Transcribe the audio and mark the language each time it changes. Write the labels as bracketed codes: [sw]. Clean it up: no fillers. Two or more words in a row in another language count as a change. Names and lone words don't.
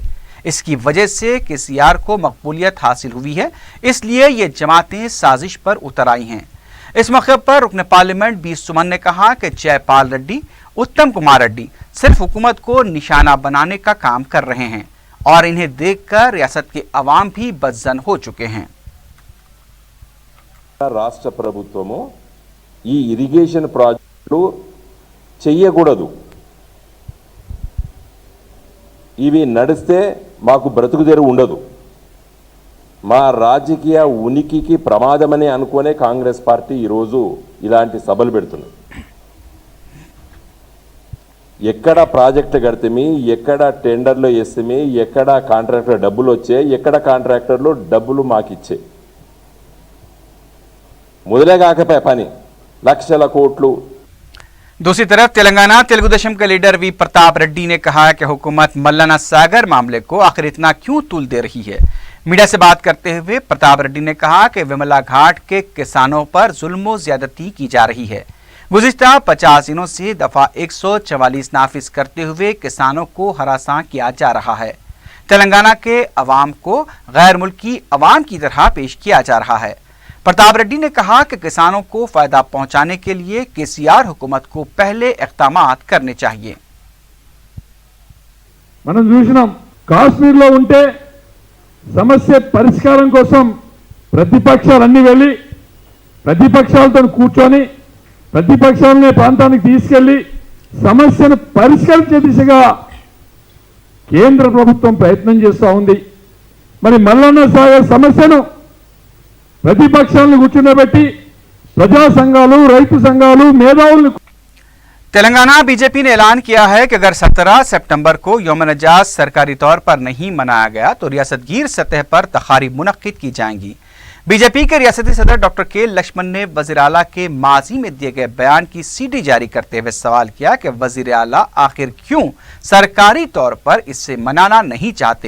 [ur] اس کی وجہ سے کے سی آر کو مقبولیت حاصل ہوئی ہے، اس لیے یہ جماعتیں سازش پر اتر آئی ہیں. اس موقع پر رکن پارلیمنٹ بی سمن نے کہا کہ جے پال ریڈی، اتم کمار ریڈی صرف حکومت کو نشانہ بنانے کا کام کر رہے ہیں اور انہیں دیکھ کر ریاست کے عوام بھی بدظن ہو چکے ہیں. [te] రాష్ట్ర ప్రభుత్వము ఈ [en] irrigation projects [te] చేయకూడదు, ఇవి నడిస్తే మాకు బ్రతుకుదెరువు ఉండదు, మా రాజకీయ ఉనికికి ప్రమాదమని అనుకునే కాంగ్రెస్ పార్టీ ఈరోజు ఇలాంటి సభలు పెడుతుంది। ఎక్కడ ప్రాజెక్టు కడితేమి, ఎక్కడ టెండర్లో వేస్తేమి, ఎక్కడ కాంట్రాక్టర్ డబ్బులు వచ్చే, ఎక్కడ కాంట్రాక్టర్లు డబ్బులు మాకిచ్చే, మొదలే కాకపోయే పని లక్షల కోట్లు। [ur] دوسری طرف تلنگانہ تلگودیشم کے لیڈر وی پرتاپ ریڈی نے کہا کہ حکومت ملنا ساگر معاملے کو آخر اتنا کیوں طول دے رہی ہے. میڈیا سے بات کرتے ہوئے پرتاپ ریڈی نے کہا کہ ویملا گھاٹ کے کسانوں پر ظلم زیادتی کی جا رہی ہے. گزشتہ 50 دنوں سے دفعہ 144 نافذ کرتے ہوئے کسانوں کو ہراساں کیا جا رہا ہے. تلنگانہ کے عوام کو غیر ملکی عوام کی طرح پیش کیا جا رہا ہے. پرتاپ ریڈی نے کہا کہ کسانوں کو فائدہ پہنچانے کے لیے کے سی آر حکومت کو پہلے اقدامات کرنے چاہیے. [te] మనం చూసినాం కాశ్మీర్లో ఉంటే సమస్య పరిష్కారం కోసం ప్రతిపక్షాలన్నీ వెళ్ళి ప్రతిపక్షాలతో కూర్చొని ప్రతిపక్షాలనే ప్రాంతానికి తీసుకెళ్లి సమస్యను పరిష్కరించే దిశగా కేంద్ర ప్రభుత్వం ప్రయత్నం చేస్తూ ఉంది। మరి మల్లన్న సాగర్ సమస్యను ప్రతిపక్షాలను కూర్చుండబెట్టి ప్రజా సంఘాలు, రైతు సంఘాలు, మేధావులను [ur] تلنگانہ بی جے پی نے اعلان کیا ہے کہ اگر 17 ستمبر کو یوم نجات سرکاری طور پر نہیں منایا گیا تو ریاست گیر سطح پر تقاریب منعقد کی جائیں گی. بی جے پی کے ریاستی صدر ڈاکٹر کے لکشمن نے وزیر اعلیٰ کے ماضی میں دیے گئے بیان کی سی ڈی جاری کرتے ہوئے سوال کیا کہ وزیر اعلیٰ آخر کیوں سرکاری طور پر اسے منانا نہیں چاہتے.